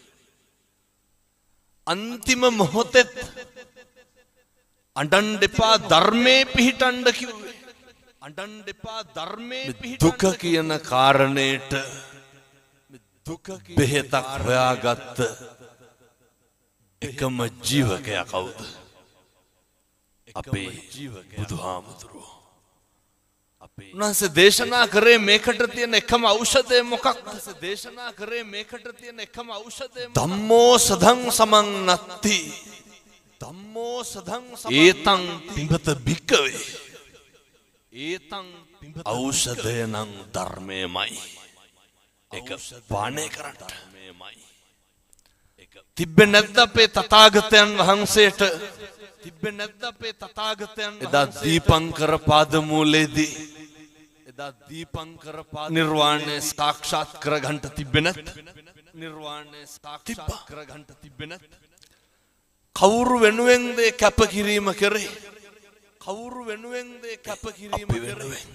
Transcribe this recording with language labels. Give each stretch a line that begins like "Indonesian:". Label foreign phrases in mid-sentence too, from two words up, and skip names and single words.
Sinhala: අන්තිම මොහොතෙත් අඬන්න එපා ධර්මයේ පිහිටන්න කිව්වේ අඬන්න එපා ධර්මයේ පිහිටන්න දුක කියන කාරණේට දුක බෙහෙතක් හොයාගත්ත එකම ජීවකයා කවුද අපේ බුදුහාමුදුරුවෝ අපේ උන්වහන්සේ දේශනා කරේ මේකට තියෙන එකම ඖෂධය මොකක්ද දේශනා කරේ මේකට තියෙන එකම ඖෂධය ධම්මෝ
Pali: සදං සමං නත්ති ධම්මෝ සදං ඒතං පිඹත භික්කවේ ඒතං පිඹත
Sinhala: ඖෂධය නම් ධර්මයමයි ඒක පානය කරන්න ධර්මයමයි ඒක තිබ්බේ නැද්ද අපේ තථාගතයන් වහන්සේට තිබ්බේ නැද්ද අපේ තථාගතයන් එදා දීපංකර පාදමූලයේදී එදා දීපංකර පාද නිර්වාණය සාක්ෂාත් කරගන්න තිබ්බේ නැත් නිර්වාණය සාක්ෂාත් කරගන්න තිබ්බේ නැත් කවුරු වෙනුවෙන්ද කැපකිරීම කරේ කවුරු වෙනුවෙන්ද කැපකිරීම කරේ